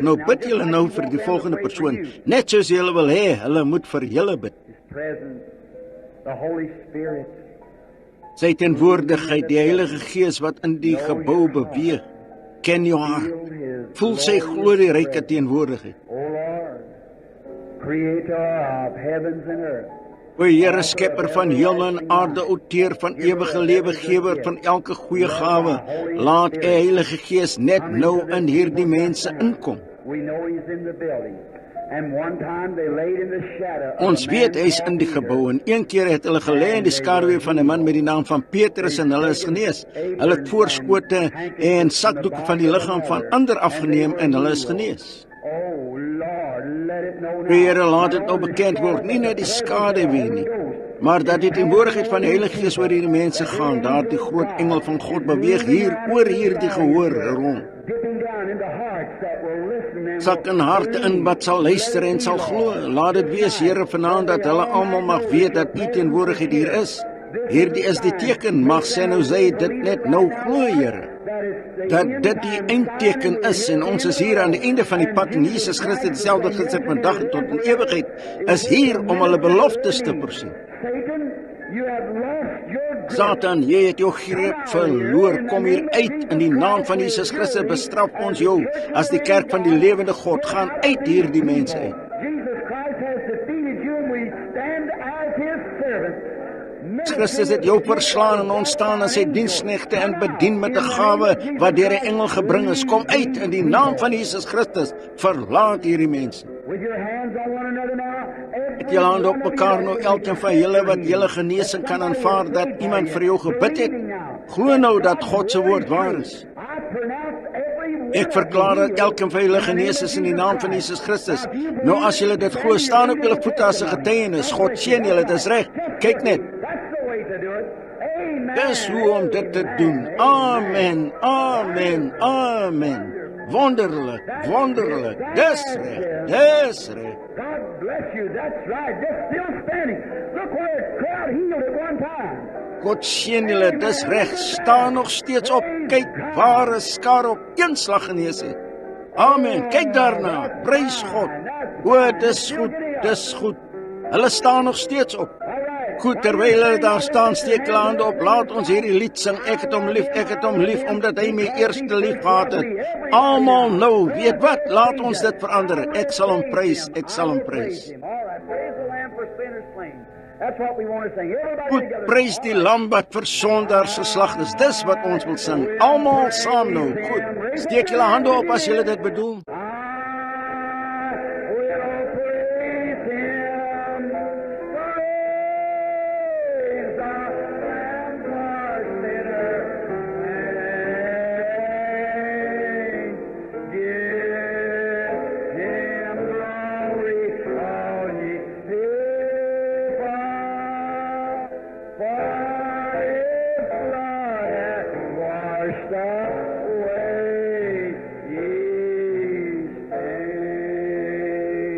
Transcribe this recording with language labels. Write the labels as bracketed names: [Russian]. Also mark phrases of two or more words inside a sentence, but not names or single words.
[Afrikaans] Nou bid julle nou vir die volgende persoon, net soos julle wil hê, hulle moet vir julle bid. [English] The Holy Spirit. [Afrikaans] Sy teenwoordigheid, die Heilige Gees wat in die gebou beweeg. Ken jou hart. Voel sy glorieryke teenwoordigheid. [English] O Lord, Creator of heavens and earth. [Afrikaans] O Here, skepper van hemel en aarde, outeur van ewige lewe, gewer van elke goeie gawe, laat U Heilige Gees net nou in hierdie mense inkom. [English] We know He's in the building. And one time they laid in the shadow of [Afrikaans] Ons [English] a [Afrikaans] weet [English] man [Afrikaans] hy is in die gebou en een keer het hulle gelê in die skaduwee van 'n man met die naam van Petrus en hulle is genees. Hulle het voorskote en sakdoeke van die liggaam van ander afgeneem en hulle is genees. [English] Oh Lord, let it know now. [Afrikaans] Here, laat dit nou bekend word, nie net die skaduwee nie, maar dat die teenwoordigheid van die Heilige Gees oor hierdie mense gaan, daar die groot engel van God beweeg hier oor hierdie gehoor rond. [English] Dipping down into hearts that will listen and [Afrikaans] Sak in harte in wat sal luister en sal glo. Laat dit wees, Here, vanaand dat hulle almal mag weet dat U teenwoordigheid hier is. Hierdie is die teken, mag sy nou sê dit net nou glo, Here. Dat dit die eindteken is en ons is hier aan die einde van die pad en Jesus Christus dieselfde gister vandag tot in ewigheid is hier om hulle beloftes te voorsien. [English] Satan, you have lost your grip. [Afrikaans] Satan, jy het jou greep verloor. Kom hier uit in die naam van Jesus Christus. Bestraf ons jou as die kerk van die lewende God. Gaan uit hierdie mense uit. [English] Jesus Christ has defeated you and we stand as His servants. [Afrikaans] Christus het jou verslaan en ons staan as sy diensknegte en bedien met 'n gawe wat deur 'n engel gebring is. Kom uit in die naam van Jesus Christus. Verlaat hierdie mense. [English] With your hands on one another now. [Afrikaans] Het julle hande op mekaar nou, elkeen van julle wat julle genesing kan aanvaar dat iemand vir jou gebid het. Glo nou dat God se woord waar is. [English] I pronounce every word. [Afrikaans] Ek verklaar dat elkeen van julle genees is in die naam van Jesus Christus. Nou as julle dit glo, staan op julle voete as 'n getuienis. God seën julle, dis reg. Kyk net. [English] That's the way to do it. Amen. [Afrikaans] Dis hoe om dit te doen. Amen, amen, amen. Wonderlik, wonderlik. Dis reg, dis reg. [English] God bless you. That's right. Just still standing. Look where a crowd healed at one time. [Afrikaans] God seën julle, dis reg. Staan nog steeds op. Kyk, waar 'n skare op een slag genees het. Amen. Kyk daarna. Prys God. O, dis goed, dis goed. Hulle staan nog steeds op. [English] All right. [Afrikaans] Goed, terwyl hulle daar staan, steek hulle hande op. Laat ons hierdie lied sing. Ek het hom lief, omdat hy my eerste lief gehad het. Almal nou, weet wat? Laat ons dit verander. Ek sal hom prys, ek sal hom prys. All right. [English] Praise the Lamb for sinners slain. That's what we want to sing. Everybody [Afrikaans] Goed, [English] together. [Afrikaans] prys die lam wat vir sondaars geslag is. Dis wat ons wil sing. Almal saam nou. Goed. Steek julle hande op as julle dit bedoel. [English] I will praise Him. Praise the Lamb for sinners slain. Give Him glory, all ye people, for His blood hath washed away ye stain.